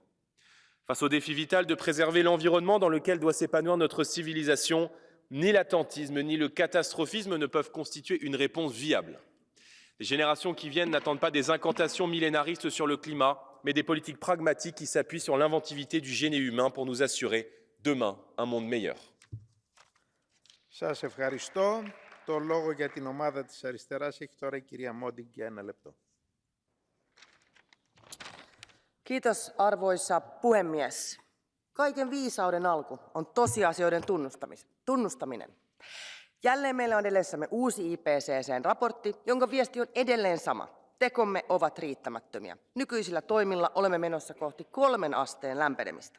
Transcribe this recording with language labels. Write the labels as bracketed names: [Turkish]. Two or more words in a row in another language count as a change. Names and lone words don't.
[French] Face au défi vital de préserver l'environnement dans lequel doit s'épanouir notre civilisation, ni l'attentisme ni le catastrophisme ne peuvent constituer une réponse viable. Les générations qui viennent n'attendent pas des incantations millénaristes sur le climat, mais des politiques pragmatiques qui s'appuient sur l'inventivité du génie humain pour nous assurer, demain, un monde meilleur. [Greek] Σας ευχαριστώ. Το λόγο για την ομάδα της αριστεράς έχει τώρα η κυρία Μόντιγκ για 1 λεπτό. [Finnish] Kiitos, arvoisa puhemies. Kaiken viisauden alku on tosiasioiden tunnustaminen. Jälleen meillä on edessämme uusi IPCC:n-raportti, jonka viesti on edelleen sama. Tekomme ovat riittämättömiä. Nykyisillä toimilla olemme menossa kohti 3 asteen lämpenemistä.